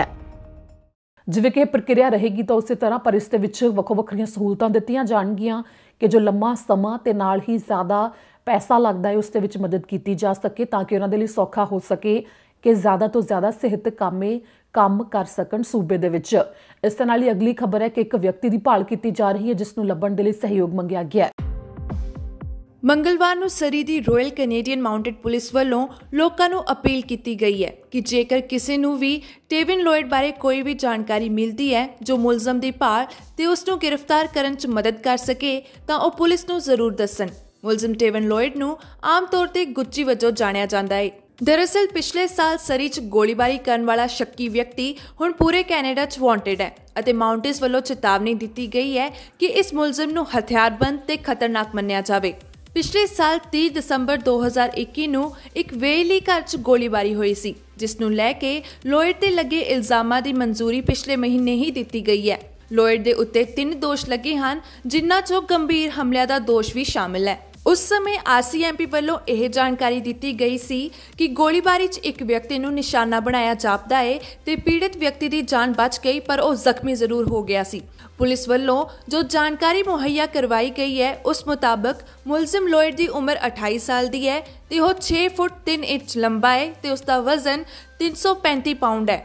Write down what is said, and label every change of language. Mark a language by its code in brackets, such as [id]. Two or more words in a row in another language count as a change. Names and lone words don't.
[pa] ਜਿਵੇਂ ਕਿ ਪ੍ਰਕਿਰਿਆ ਰਹੇਗੀ ਤੋ ਉਸ ਤਰ੍ਹਾਂ ਪਰ ਇਸ ਦੇ ਵਿੱਚ ਵੱਖੋ ਵੱਖਰੀਆਂ ਸਹੂਲਤਾਂ ਦਿੱਤੀਆਂ ਜਾਣਗੀਆਂ ਕਿ ਜੋ ਲੰਬਾ ਸਮਾਂ ਤੇ ਨਾਲ ਹੀ ਜ਼ਿਆਦਾ ਪੈਸਾ ਲਗਤਾ ਹੈ ਉਸ ਦੇ ਵਿੱਚ ਮਦਦ ਕੀ ਜਾ ਸਕੇ ਤਾਕਿ ਉਨ੍ਹਾਂ ਦੇ ਲਈ ਸੌਖਾ ਹੋ ਸਕੇ ਕਿ ਜ਼ਿਆਦਾ ਤੋਂ ਜ਼ਿਆਦਾ ਸਿਹਤ ਕਾਮੇ ਕੰਮ ਕਰ ਸਕਣ ਸੂਬੇ ਦੇ ਵਿੱਚ। ਇਸ ਦੇ ਨਾਲ ਹੀ ਅਗਲੀ ਖ਼ਬਰ ਹੈ ਕਿ ਇੱਕ ਵਿਅਕਤੀ ਕੀ ਭਾਲ ਕੀ ਜਾ ਰਹੀ ਹੈ ਜਿਸਨੂੰ ਲੱਭਣ ਦੇ ਲਈ ਸਹਿਯੋਗ ਮੰਗਿਆ ਗਿਆ। मंगलवार ਨੂੰ ਸਰੀ ਦੀ ਰਾਇਲ ਕੈਨੇਡੀਅਨ ਮਾਊਂਟਡ ਪੁਲਿਸ ਵੱਲੋਂ ਲੋਕਾਂ ਨੂੰ ਅਪੀਲ ਕੀਤੀ ਗਈ ਹੈ ਕਿ ਜੇਕਰ ਕਿਸੇ ਨੂੰ ਵੀ ਟੇਵਿਨ ਲੋਇਡ ਬਾਰੇ ਕੋਈ ਵੀ ਜਾਣਕਾਰੀ ਮਿਲਦੀ ਹੈ ਜੋ ਮੁਲਜ਼ਮ ਦੀ ਭਾਲ ਤੇ ਉਸ ਨੂੰ ਗ੍ਰਿਫਤਾਰ ਕਰਨ 'ਚ ਮਦਦ ਕਰ ਸਕੇ ਤਾਂ ਉਹ ਪੁਲਿਸ ਨੂੰ ਜ਼ਰੂਰ ਦੱਸਣ। ਮੁਲਜ਼ਮ ਟੇਵਿਨ ਲੋਇਡ ਨੂੰ ਆਮ ਤੌਰ ਤੇ ਗੁੱਚੀ ਵਜੋਂ ਜਾਣਿਆ ਜਾਂਦਾ ਹੈ। ਦਰਅਸਲ ਪਿਛਲੇ ਸਾਲ ਸਰੀ 'ਚ ਗੋਲੀਬਾਰੀ ਕਰਨ ਵਾਲਾ ਸ਼ੱਕੀ ਵਿਅਕਤੀ ਹੁਣ ਪੂਰੇ ਕੈਨੇਡਾ 'ਚ ਵਾਂਟੇਡ ਹੈ ਅਤੇ ਮਾਊਂਟੇਸ ਵੱਲੋਂ ਚੇਤਾਵਨੀ ਦਿੱਤੀ ਗਈ ਹੈ ਕਿ ਇਸ ਮੁਲਜ਼ਮ ਨੂੰ ਹਥਿਆਰਬੰਦ ਤੇ ਖਤਰਨਾਕ ਮੰਨਿਆ ਜਾਵੇ। ਪਿਛਲੇ ਸਾਲ 30 ਦਸੰਬਰ 2021 ਨੂੰ ਇੱਕ ਵੇਲੀ ਘਰ 'ਚ ਗੋਲੀਬਾਰੀ ਹੋਈ ਸੀ ਜਿਸ ਨੂੰ ਲੈ ਕੇ ਲੋਇਡ ਤੇ ਲੱਗੇ ਇਲਜ਼ਾਮਾਂ ਦੀ ਮਨਜ਼ੂਰੀ ਪਿਛਲੇ ਮਹੀਨੇ ਹੀ ਦਿੱਤੀ ਗਈ ਹੈ। ਲੋਇਡ ਦੇ ਉੱਤੇ 3 ਦੋਸ਼ ਲੱਗੇ ਹਨ ਜਿਨ੍ਹਾਂ 'ਚੋਂ ਗੰਭੀਰ ਹਮਲਿਆਂ ਦਾ ਦੋਸ਼ ਵੀ ਸ਼ਾਮਿਲ ਹੈ। ਉਸ ਸਮੇਂ RCMP ਵੱਲੋਂ ਇਹ ਜਾਣਕਾਰੀ ਦਿੱਤੀ ਗਈ ਸੀ ਕਿ ਗੋਲੀਬਾਰੀ 'ਚ ਇੱਕ ਵਿਅਕਤੀ ਨੂੰ ਨਿਸ਼ਾਨਾ ਬਣਾਇਆ ਜਾਪਦਾ ਹੈ ਤੇ ਪੀੜਤ ਵਿਅਕਤੀ ਦੀ ਜਾਨ ਬਚ ਗਈ ਪਰ ਉਹ ਜ਼ਖਮੀ ਜ਼ਰੂਰ ਹੋ ਗਿਆ ਸੀ। ਪੁਲਿਸ ਵੱਲੋਂ ਜੋ ਜਾਣਕਾਰੀ ਮੁਹੱਈਆ ਕਰਵਾਈ ਗਈ ਹੈ ਉਸ ਮੁਤਾਬਕ ਮੁਲਜ਼ਮ ਲੋਇਡ ਦੀ ਉਮਰ 28 ਸਾਲ ਦੀ ਹੈ ਤੇ ਉਹ 6 ਫੁੱਟ 3 ਇੰਚ ਲੰਬਾ ਹੈ ਤੇ ਉਸ ਦਾ ਵਜ਼ਨ 335 ਪਾਉਂਡ ਹੈ।